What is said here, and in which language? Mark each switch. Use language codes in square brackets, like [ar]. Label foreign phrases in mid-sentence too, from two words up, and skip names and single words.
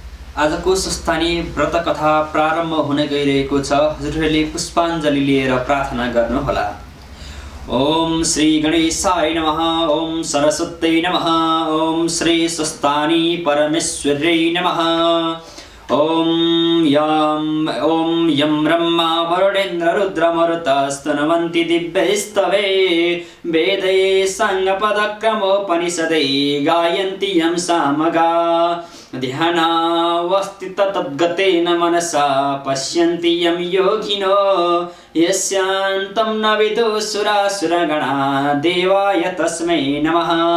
[ne] आजको सुस्तानी व्रत कथा प्रारम्भ हुन गइरहेको छ। हजुरहरूले पुष्पाञ्जली लिएर प्रार्थना गर्नुहोला। [sa] ओम श्री गणेशाय नमः। ओम सरस्वत्यै नमः। ओम श्री सुस्तानी परमेश्वर्यै नमः। ओम यं ब्रह्मा वरुणेन्द्र रुद्रमरुतस्तुन्वन्ति दिव्यैस्तवे वेदै साङ्गपदक्रमोपनिषदै गायन्ति यं सामगा ध्यानावस्थित तद्गतेन मनसा पश्यन्ति यं योगिनो यस्यान्तं न विदुसुरासुरगणा देवाय तस्मै नमः।